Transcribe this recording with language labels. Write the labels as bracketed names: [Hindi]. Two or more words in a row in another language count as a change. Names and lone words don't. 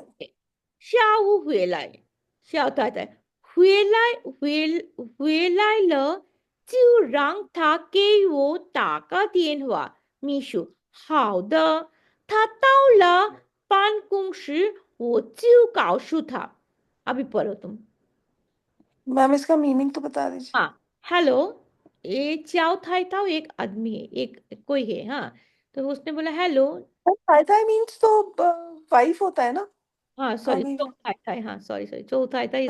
[Chinese] 下午回来，小太太回来了，就让他给我打个电话。秘书，好的，他到了办公室，我就告诉他。 [Hindi] अभी पढ़ो तुम। मैम इसका मीनिंग तो बता दीजिए। हाँ, हेलो, ये चाओ थाई ताओ एक आदमी है, एक कोई है, हाँ। तो उसने बोला हेलो। [Chinese] 太太 [Hindi] मीन्स तो वाइफ होता है ना। हाँ आ सॉरी, गई मैं। चौथाई थाई, हाँ [English] sorry sorry, [Hindi] चौथाई थाई